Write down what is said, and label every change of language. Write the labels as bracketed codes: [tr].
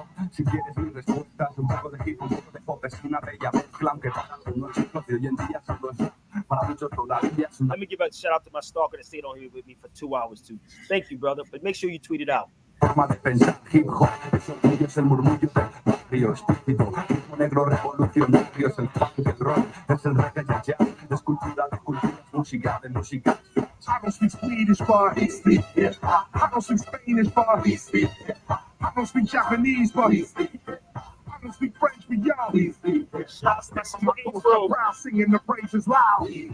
[es] Si quieres mi respuesta, un poco de hip, un poco de pop, es una bella mezcla, aunque para algunos chicos de hoy en día solo es para muchos todavía es una. [en] Let me give a shout out to my stalker that stayed on here with me for 2 hours too. Thank you, brother. But make sure you tweet it out. [es] Forma de pensar, hip hop, es orgullo, es el murmullo del barrio estúpido, ritmo negro revolucionario, es el funk del rock, es el reggae y el jazz, es cultura de culturas, música de música. [en] I don't speak Swedish, but he speak. I don't speak Spanish, but he speak. I don't speak Japanese, but he speak. I don't speak French, but y'all he speak. That's my culture, proud, singing the praises loud.